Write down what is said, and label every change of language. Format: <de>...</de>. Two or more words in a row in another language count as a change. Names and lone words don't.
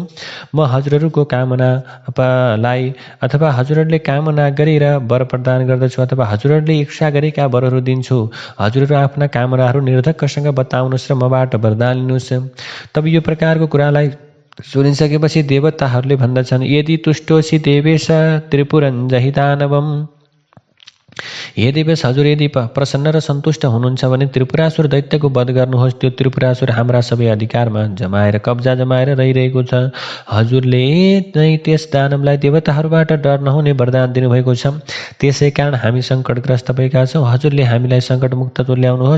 <ne>म हजुरहरूको कामनालाई अथवा हजुरहरूले कामना गरेर वर प्रदान गर्दछु अथवा हजुरहरूले इच्छा गरेका वरहरू दिन्छु। हजुरहरू आफ्ना कामनाहरू निर्धक्कसँग बताउनुहोस् र मबाट वरदान लिनुहोस्। तब यो प्रकारको कुरालाई सुनिसकेपछि देवताहरूले भन्दछन्,</ne> <sa>यदि तुष्टोसी देवेश त्रिपुरञ्जहि दानवम्।</sa> <ne>हे देवेश, हजुर यदि प्रसन्न र सन्तुष्ट हुनुहुन्छ भने त्रिपुरासुर दैत्यको वध गर्नुहोस्। त्यो त्रिपुरासुर हाम्रा सबै अधिकारमा कब्जा जमाएर रहिरहेको छ। हजुरले नै त्यस दानवलाई देवताहरूबाट डर नहुने वरदान दिनुभएको छ। त्यसै कारण हामी सङ्कटग्रस्त भएका छौँ। हजुरले हामीलाई सङ्कटमुक्त तुल्याउनुहोस्।</ne>